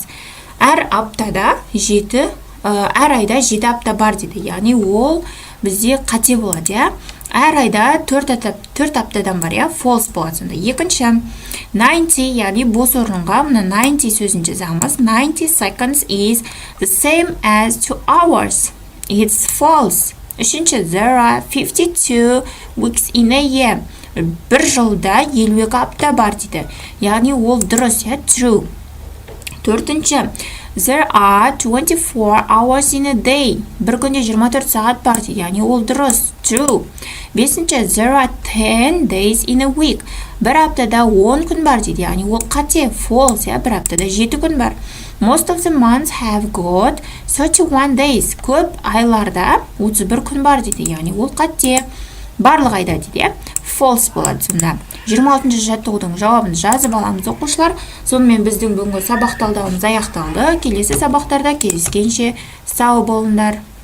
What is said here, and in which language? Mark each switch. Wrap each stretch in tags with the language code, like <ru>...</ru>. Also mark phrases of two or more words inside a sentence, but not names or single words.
<kk>Әр аптада 7 әр айда 7 апта бар дейді. Яғни ол бізде қате болады, иә. Әр айда 4 аптадан бар, иә. False болады сонда. Екінші 90, яғни бос орынға мына 90 сөзін жазамыз.</kk> <en>90 seconds is the same as 2 hours. It's false. Үшінші there are 52 weeks in a year.</en> <kk>Бір жылда 52 апта бар дейді. Яғни ол дұрыс, иә.</kk> <en>True. Төртінші there are 24 hours in a day.</en> <kk>Бір күнде 24 сағат бар дейді. Яғни ол дұрыс.</kk> <en>True. Бесінші there are 10 days in a week.</en> <kk>Бір аптада 10 күн бар дейді. Яғни ол қате. False, иә. Бір аптада 7 күн бар.</kk> <en>Most of the months have got 31 days.</en> <kk>Көп айларда 31 күн бар дейді. Яғни ол қате. Барлық айда дейді. False болады сонда. 26-ші жаттығудың жауабын жазып аламыз оқушылар. Сонымен біздің бүгінгі сабақ талдауымыз аяқталды. Келесі сабақтарда кездескенше сау болыңдар.</kk>